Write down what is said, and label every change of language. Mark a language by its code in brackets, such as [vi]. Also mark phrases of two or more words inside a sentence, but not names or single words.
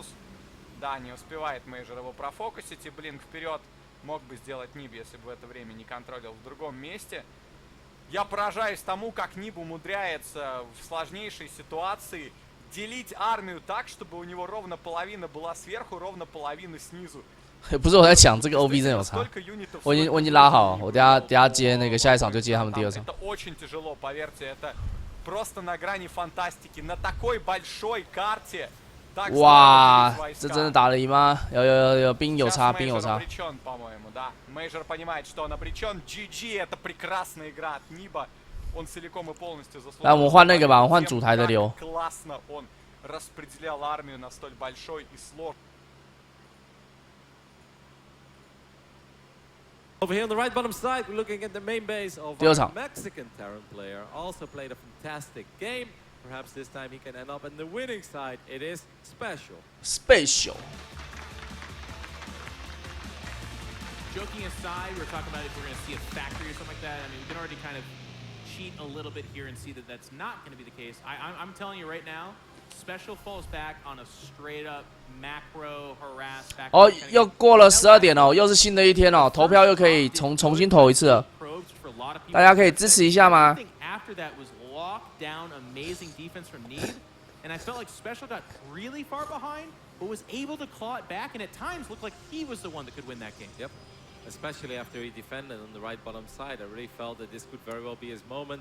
[ru] Да, не успевает Мейджор его профокусить. И блин, вперед мог бы сделать Ниб, если бы в это время не контролил в другом месте. Я поражаюсь тому, как Ниб умудряется в сложнейшей ситуации делить армию так, чтобы у него ровно половина была сверху, ровно половина снизу. [zh] 不是我在讲这个 OB 真的有差，我已经拉好，我等下接那个下一场就接他们第2场。 [ru] Это очень тяжело, поверьте, это просто на грани фантастики. На такой большой карте. [zh] 哇，这真的打得赢吗？有兵有差，兵有差。 [ru] по-моему, да. Мейджор понимает, что он обречен. GG, это прекрасная игра от Ниба. Он целиком и полностью заслужил. [zh] 来，我们换那个吧，我换主台的流。 [ru] Классно он распределял армию на столь большой и сложный. [en] Over here on the right bottom side, we're looking at the main base of our Mexican Terran player. Also played a fantastic game. Perhaps this time he can end up in the winning side. It is SpeClaL. SpeClaL. Joking aside, we were talking about if we're going to see a factory or something like that. I mean, we can already kind of cheat a little bit here and see that that's not going to be the case. I'm telling you right now, SpeClaL falls back on a straight up macro harass. [zh] 哦，又过了12点哦，又是新的一天哦，投票又可以重新投一次了。大家可以支持一下吗？ [en] After that was locked down, amazing defense from Neeb, and I felt like SpeClaL got really far behind, but was able to claw it back, and at times looked like he was the one that could win that game. Yep. Especially after he defended on the right bottom side. I really felt that this could very well be his moment.